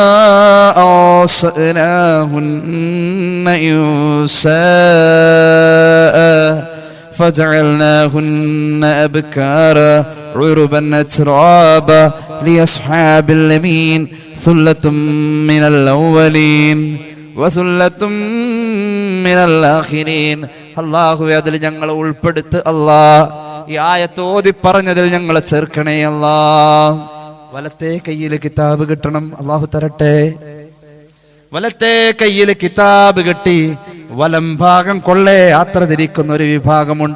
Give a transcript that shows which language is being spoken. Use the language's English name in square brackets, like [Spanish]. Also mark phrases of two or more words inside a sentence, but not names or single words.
[Arabic] أرسلناهن إنشاء فجعلناهن أبكارا عربا أترابا لأصحاب اليمين ثلة من الأولين وثلة من الآخرين. [Malayalam] അല്ലാഹു അതിൽ ഞങ്ങളെ ഉൾപ്പെടുത്ത് അല്ലാഹ്. ഈ ആയത്ത് ഓതി പറഞ്ഞതിൽ ഞങ്ങളെ ചേർക്കണേ അല്ലാഹ്. വലത്തെ കയ്യിൽ കിതാബ് കിട്ടണം, അള്ളാഹു തരട്ടെ. വലത്തെ കയ്യിൽ കിതാബ് കിട്ടി വലം ഭാഗം കൊള്ളേ യാത്ര തിരിക്കുന്ന ഒരു വിഭാഗമുണ്ട്.